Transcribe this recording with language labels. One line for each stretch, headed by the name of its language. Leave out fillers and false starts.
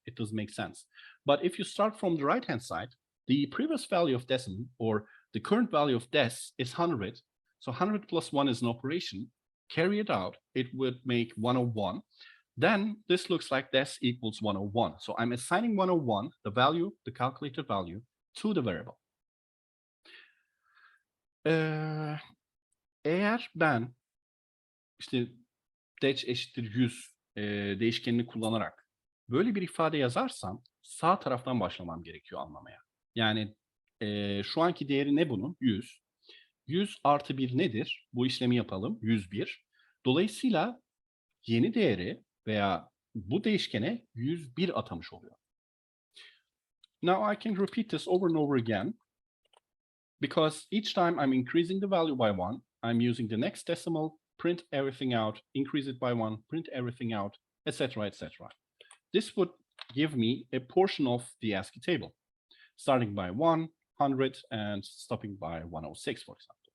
English: It doesn't make sense. But if you start from the right-hand side, the previous value of decimal, or the current value of dec, is 100. So 100 plus 1 is an operation. Carry it out, it would make 101. Then this looks like dec equals 101. So I'm assigning 101, the value, the calculated value, to the variable.
Turkish: Eğer ben işte dec eşittir 100 değişkenini kullanarak böyle bir ifade yazarsam sağ taraftan başlamam gerekiyor anlamaya. Yani şu anki değeri ne bunun? 100. 100 artı 1 nedir? Bu işlemi yapalım. 101. Dolayısıyla yeni değeri veya bu değişkene 101 atamış oluyor.
English: Now I can repeat this over and over again, because each time I'm increasing the value by 1, I'm using the next decimal, print everything out, increase it by 1, print everything out, etc., etc. This would give me a portion of the Ascii table, starting by 100 and stopping by 106, for example.